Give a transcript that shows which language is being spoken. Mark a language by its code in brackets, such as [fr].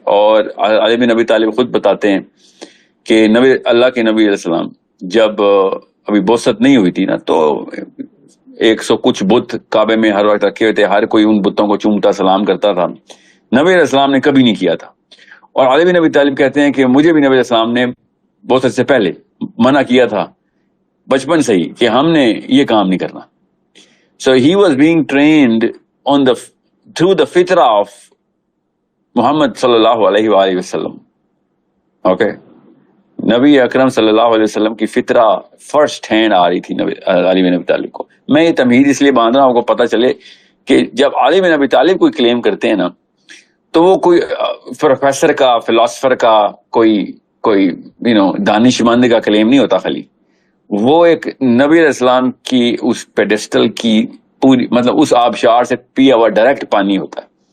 [ur] اور علی بن ابی طالب خود بتاتے ہیں کہ اللہ کے نبی علیہ السلام جب ابھی بوست نہیں ہوئی تھی نا، تو 100 کچھ بت کعبے میں ہر وقت رکھے ہوئے تھے، ہر کوئی ان بتوں کو چومتا سلام کرتا تھا. نبی علیہ السلام نے کبھی نہیں کیا تھا. اور علی بن ابی طالب کہتے ہیں کہ مجھے بھی نبی علیہ السلام نے بوست سے پہلے منع کیا تھا بچپن سے ہی کہ ہم نے یہ کام نہیں کرنا. [en] So he was being trained through the fitrah of Muhammad صلی اللہ علیہ وآلہ وسلم. [ur] اوکے، نبی اکرم صلی اللہ علیہ وسلم کی فطرہ فرسٹ ہینڈ آ رہی تھی علی بن ابی طالب کو. میں یہ تمہید اس لیے باندھ رہا ہوں، آپ کو پتہ چلے کہ جب علی بن ابی طالب کوئی کلیم کرتے ہیں نا تو وہ کوئی پروفیسر کا، فلاسفر کا، کوئی دانشمند کا کلیم نہیں ہوتا خالی، وہ ایک نبی علیہ السلام کی اس پیڈسٹل کی پوری مطلب اس آبشار سے پیا ہوا ڈائریکٹ پانی ہوتا ہے.